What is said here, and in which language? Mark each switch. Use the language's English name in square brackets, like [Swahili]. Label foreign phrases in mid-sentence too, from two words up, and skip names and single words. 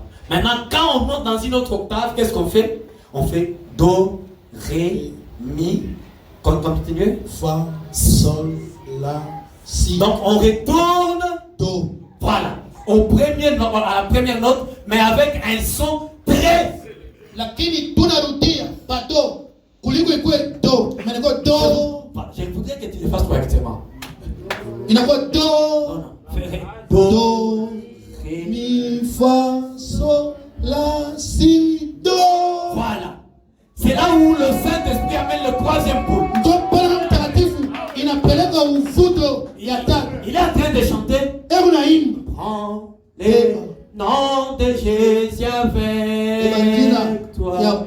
[French] Maintenant, quand on monte dans une autre octave, qu'est-ce qu'on fait? On fait do, ré, mi. Continuez. Fa, sol, la, si. Donc on retourne do. Voilà. À la première note, mais avec un son très. [Swahili] Lakini tunarudia pa do. Kuliko ikwe do. Imeandikwa do. [French] Je voudrais que tu le fasses correctement. [Swahili] Inakuwa do. [French] Non. Do, ré, mi, fa, sol, la, si, do. Voilà. C'est là où le Saint-Esprit amène le troisième bout. Il est en train de chanter. Prends les noms de Jésus avec toi.